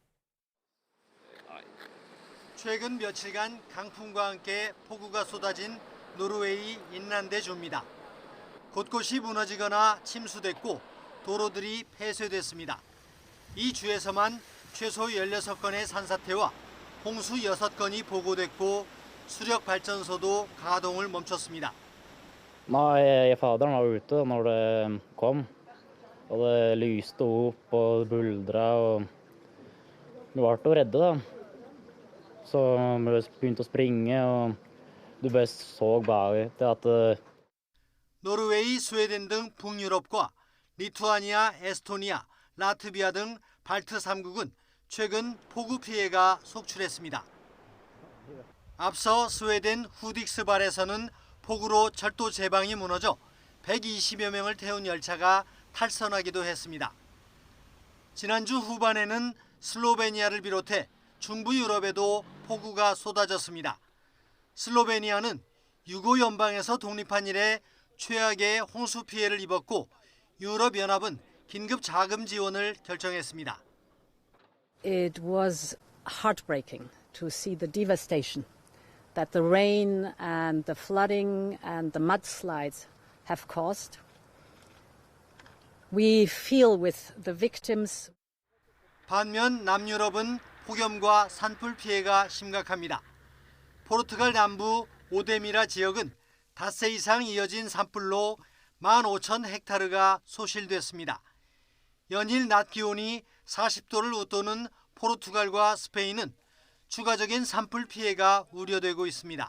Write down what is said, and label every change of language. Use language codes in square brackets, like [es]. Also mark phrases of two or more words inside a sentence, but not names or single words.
[ko] 최근 며칠간 강풍과 함께 폭우가 쏟아진 노르웨이 인란대주입니다. 곳곳이 무너지거나 침수됐고 도로들이 폐쇄됐습니다. 이 주에서만 최소 16건의 산사태와 홍수 6건이 보고됐고 수력 발전소도 가동을 멈췄습니다. [no] Nei, faderen var ute når det kom, og det lyste opp og buldra, og det var til å redde da. Så vi begynte å springe, og du bare så bare at [ko] 노르웨이, 스웨덴 등 북유럽과 리투아니아, 에스토니아, 라트비아 등 발트 3국은 최근 폭우 피해가 속출했습니다. 앞서 스웨덴 후딕스발에서는 폭우로 철도 제방이 무너져 120여 명을 태운 열차가 탈선하기도 했습니다. 지난주 후반에는 슬로베니아를 비롯해 중부 유럽에도 폭우가 쏟아졌습니다. 슬로베니아는 유고 연방에서 독립한 이래 최악의 홍수 피해를 입었고 유럽연합은 긴급 자금 지원을 결정했습니다. [en] It was heartbreaking to see the devastation that the rain and the flooding and the mudslides have caused. We feel with the victims. [ko] 반면 남유럽은 폭염과 산불 피해가 심각합니다. 포르투갈 남부 오데미라 지역은 닷새 이상 이어진 산불로 15,000헥타르가 소실됐습니다. 연일 낮 기온이 40도를 웃도는 포르투갈과 스페인은 추가적인 산불 피해가 우려되고 있습니다.